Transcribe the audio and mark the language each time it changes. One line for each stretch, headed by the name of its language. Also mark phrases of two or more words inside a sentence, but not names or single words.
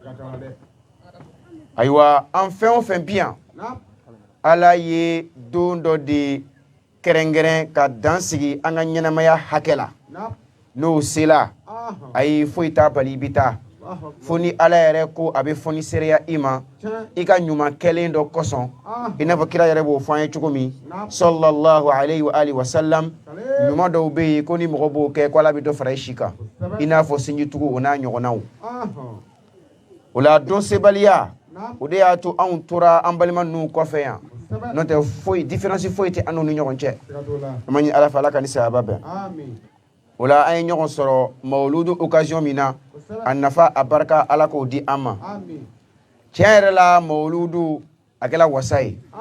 Bambara: ayiwa an fɛn o fɛn bi yan ala ye don dɔ de kɛrɛnkɛrɛn ka dan sigi an ka ɲɛnamaya hakɛ la n'o sela ayi foyi t'a bali i bɛ taa fo ni ala yɛrɛ ko a bɛ fɔni seereya i ma i ka ɲuman kɛlen dɔ kosɔn i n'a fɔ kira yɛrɛ b'o fɔ an ye cogo min
Arabic: صلى الله عليه وآله وسلم
Bambara: ɲuman dɔw bɛ yen ko ni mɔgɔ b'o kɛ ko ala bɛ dɔ fara i si kan i n'a fɔ sinjitugu o n'a ɲɔgɔnnaw o la don sebaliya o de y'a to anw tora an balima ninnu kɔfɛ yan n'o tɛ foyi différence foyi tɛ an n'u ni ɲɔgɔn cɛ an b'a ɲini ala fɛ ala ka ni sayaba bɛn o la an ye ɲɔgɔn sɔrɔ mawuludu occasion min na a nafa a barika ala k'o di an ma tiɲɛ yɛrɛ la mawuludu a kɛra wasa ye